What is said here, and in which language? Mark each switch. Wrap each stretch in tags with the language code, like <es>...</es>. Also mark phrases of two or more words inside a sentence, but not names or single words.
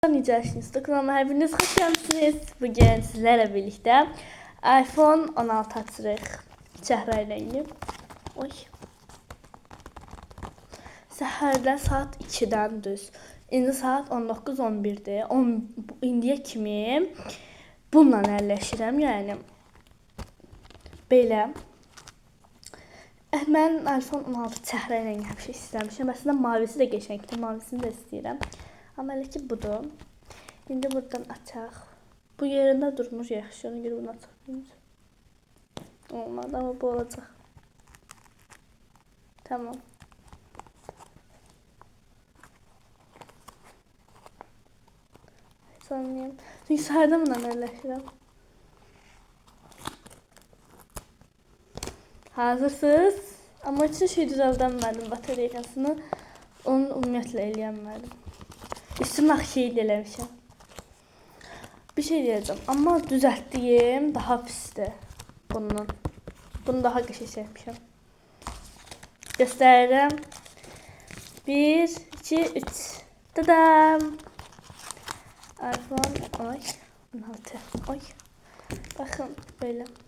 <az>Necəsiniz?</az> <tr>Kanalıma hepiniz hoş geldiniz. Bugün sizlerle birlikte iPhone 16 açırıq.</tr> <az>Çəhrayı rəngi. Oy. Səhərdə saat 2-dən düz. İndi saat 19:11-dir. İndiyə kimi bununla əlləşirəm, yəni. Belə. Mən iPhone 16 çəhrayı rəngi həmişə istəmişəm. Əslində mavisi də qəşəngdir. Mavisini də istəyirəm. Amma elə ki budur. İndi buradan açaq. Bu yerində durmur yaxşı. Ona görə bunu açaq. Olmadı ama bu olacaq.</az> <tr>Tamam. Sanmayayım.</tr> <az>Çünkü səhərdə bundan əlləşirəm. Hazırsınız? Ama için şey düzəldənmədim bataryasını. Onu ümumiyyətlə eləyənmədim. Üstümə şey eləmişəm.</az> <tr>Bir şey diyeceğim ama düzelttiğim daha pisdir bunun.</tr> <az>Bunu daha qəşəng çəkmişəm. Göstərirəm. 1, 2, 3. Dadam. iPhone 16. Oy. Baxın belə.</az>